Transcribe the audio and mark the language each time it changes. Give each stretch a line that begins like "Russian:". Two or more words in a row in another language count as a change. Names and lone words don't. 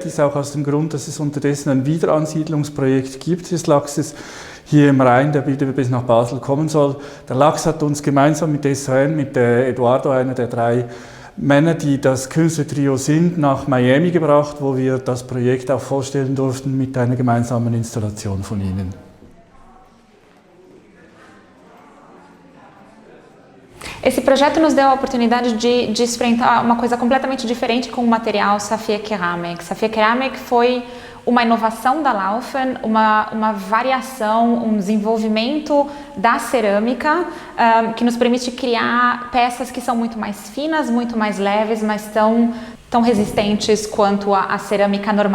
German: Das ist auch aus dem Grund, dass es unterdessen ein Wiederansiedlungsprojekt gibt des Lachses hier im Rhein, der wieder bis nach Basel kommen soll. Der Lachs hat uns gemeinsam mit SHN, mit Eduardo, einer der 3 Männer, die das Künstlertrio sind, nach Miami gebracht, wo wir das Projekt auch vorstellen durften mit einer gemeinsamen Installation von ihnen.
Portuguese: Esse projeto nos deu a oportunidade de experimentar uma coisa completamente diferente com o material Saphir Ceramic. Saphir Ceramic foi uma inovação da Laufen, uma variação, um desenvolvimento da cerâmica que nos permite criar peças que são muito mais finas, muito mais leves, mas tão resistentes quanto a cerâmica normal.